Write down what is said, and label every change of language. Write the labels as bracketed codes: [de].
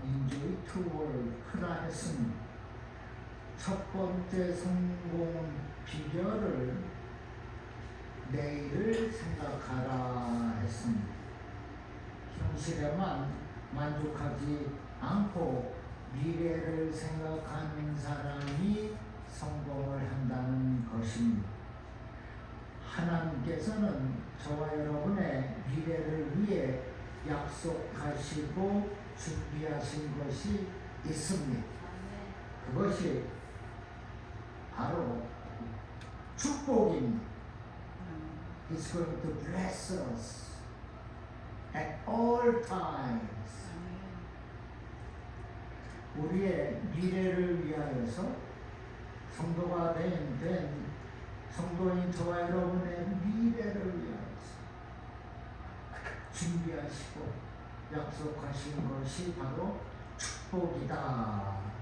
[en] Enjoy to work [ko] 라 했습니다. 첫 번째 성공 비결을 내일을 생각하라 했습니다. 현실에만 만족하지 않고 미래를 생각하는 사람이 성공을 한다는 것입니다. 하나님께서는 저와 여러분의 미래를 위해 약속하시고 준비하신 것이 있습니다. 그것이 바로 축복입니다. [en] He's going to bless us at all times. [ko] 우리의 미래를 위하여서 성도가 된 성도인 저와 여러분의 미래를 위하여서 준비하시고 약속하신 것이 바로 축복이다.